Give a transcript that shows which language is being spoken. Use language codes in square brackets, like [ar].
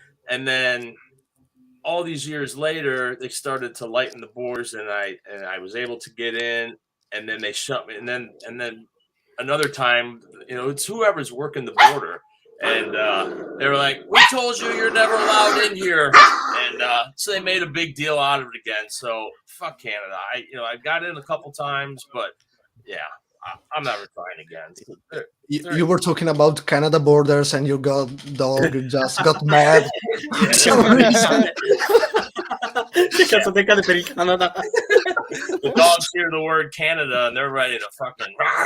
[en] And then all these years later, they started to lighten the borders, and I was able to get in, and then they shut me. And then another time, it's whoever's working the border, and they were like, "We told you you're never allowed in here," and so they made a big deal out of it again. So fuck Canada. I got in a couple times, but yeah, I'm never trying again. You were talking about Canada borders, and your dog just got mad. For some reason. [it] Che cazzo te cade per il Canada? [en] The dogs hear the word Canada and they're ready to fucking.